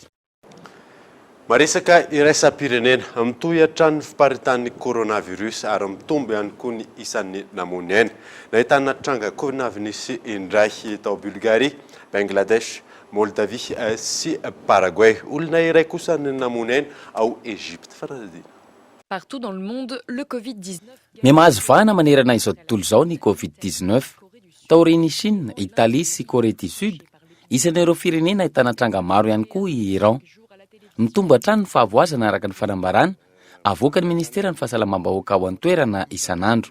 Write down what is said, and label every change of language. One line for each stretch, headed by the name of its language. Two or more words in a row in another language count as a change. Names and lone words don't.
Malagasy: Maresaka iraisam-pirenena mitohy hatrany fiparitan'ny coronavirus ary mitombo ihany koa ny isan'ny namonena. Nahitana tranga COVID-19 nisy indray tao Bulgarie, Bangladesh, Moldavie sy Paraguay. Olona iray kosa ny namonena ao Égypte. Faradina.
French: Partout dans le monde, le Covid-19...
Malagasy: Mia mahazo vahana manerana izao tontolo izao ny Covid-19. Taorian'i Chine, Italie sy
French: Corée du Sud,
Malagasy: isan'ireo firenena ahitana tranga maro ihany koa i Iran. Mitombo hatrany ny fahavoazana araka ny fanambarana, avoaka ny Ministera ny Fahasalamam-bahoaka ao an-toerana isan'andro.